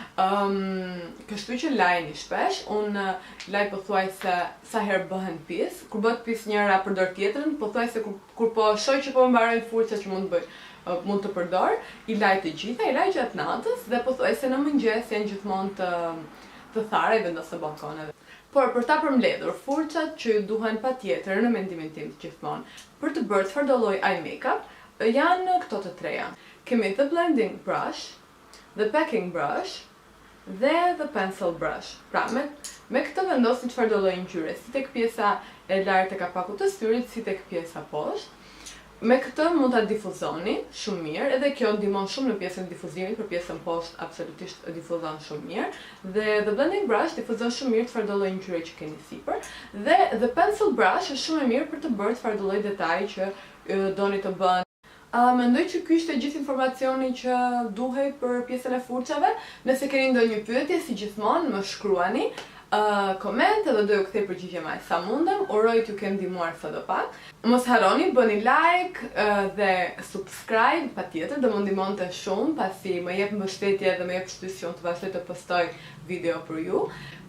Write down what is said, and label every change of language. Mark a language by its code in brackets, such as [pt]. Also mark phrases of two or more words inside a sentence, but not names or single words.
[sq] Kështu që lajni shpesh, unë laj pothuajse sa herë bëhen pis, kur bëhet pis njëra përdor tjetrën, pothuajse kur po shoh që po mbarojnë furçat që mund të përdor, i laj të gjitha, i laj gjatë natës dhe pothuajse në mëngjes janë gjithmonë të thara i vendos në balkon. Por për ta përmbledhur furçat që ju duhen patjetër në mendimin tim gjithmonë për të bërë çfarëdo lloj [en] eye makeup [sq] janë këto të treja. Kemi [en] the blending brush, the packing brush [sq] dhe [en] the pencil brush. [sq] Pra me këtë vendosni çfarëdo lloj ngjyre, si tek pjesa e lartë e kapakut të syrit, si tek pjesa poshtë. Me këtë mund ta difuzoni shumë mirë, edhe kjo ndihmon shumë në pjesën e difuzimit, për pjesën poshtë absolutisht difuzon shumë mirë. Dhe [en] the blending brush [sq] difuzon shumë mirë çfarëdo lloj ngjyre që keni sipër, dhe [en] the pencil brush [sq] është shumë e mirë për të bërë çfarëdo lloj detaji që doni të bëni. Mendoj që ky ishte gjithë informacioni që duhej për pjesën e furçave. Nëse keni ndonjë pyetje, si gjithmonë më shkruani koment edhe do ju kthej përgjigje më sa mundem. Uroj t'ju kem ndihmuar sadopak. Mos harroni bëni like dhe subscribe patjetër, do më ndihmonte shumë pasi më jep mbështetje dhe më jep shtysion të vazhdoj të postoj video për ju.